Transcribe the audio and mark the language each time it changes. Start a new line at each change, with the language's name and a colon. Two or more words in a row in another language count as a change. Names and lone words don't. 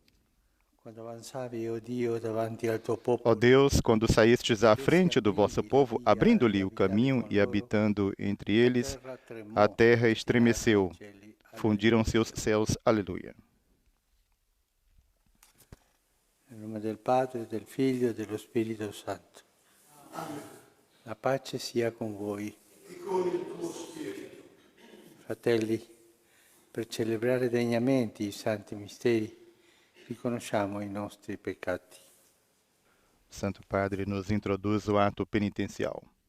Portuguese: Ó Deus, quando saístes à frente do vosso povo, abrindo-lhe o caminho e habitando entre eles, a terra estremeceu, fundiram-se os céus. Aleluia.
Italian: Em nome del Padre, del Figlio e dello Spirito Santo. La pace sia con voi. E con il tuo spirito. Fratelli, per celebrare degnamente i santi misteri, riconosciamo i nostri peccati.
Portuguese: Santo Padre nos introduz o ato penitencial.